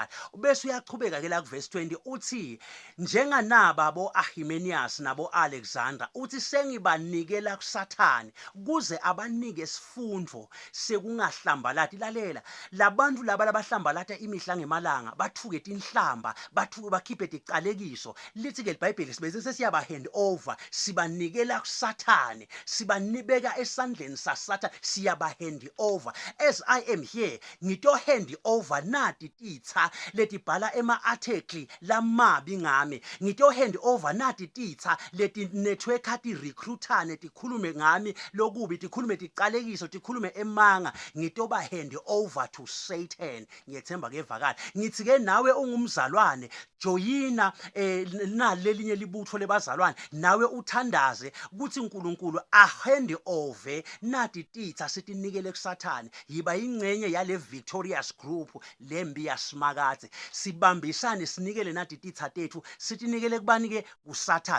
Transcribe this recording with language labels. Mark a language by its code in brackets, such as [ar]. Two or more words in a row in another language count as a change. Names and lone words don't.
[ss] Bese uyachubeka ke la kuverse 20 uthi njenganaba bo Ahimenius nabo Alexander uthi sengibanikela kuSathane kuze abanike isifundvo sekungahlambalati. Lalela, labantu laba labahlambalata imihla ngemalanga, bathuke tinhlamba, bathuke bakhiphe ticalekiso. Lithi ke iBhayibheli sibese sesiya [en] hand over, [ss] sibanikela kuSathane, sibanibeka esandleni saSathane, siyaba [en] hand over. As I am here [ss] ngito [en] hand over [ss] nati titsa leti bhala ema-article lamabi ngami, ngito [en] hand over [ss] nati titsa leti network ti recruitane tikhulume ngami lokubi, tikhulume ticalekiso, tikhulume emanga, ngitoba [en] hand over to Satan. [ss] Ngiyethemba kevakala. Ngithi ke nawe ungumzalwane, joyina nalelinye libutho lebazalwane, nawe uthandaze ukuthi uNkulunkulu ahand over nati titsa sitinikele kuSathane. Yiba ingcenye yale [en] victorious group [ss] lembi yaSimakade, sibambisane sinikele nati titsa tethu, sitinikele kubani ke kuSathane.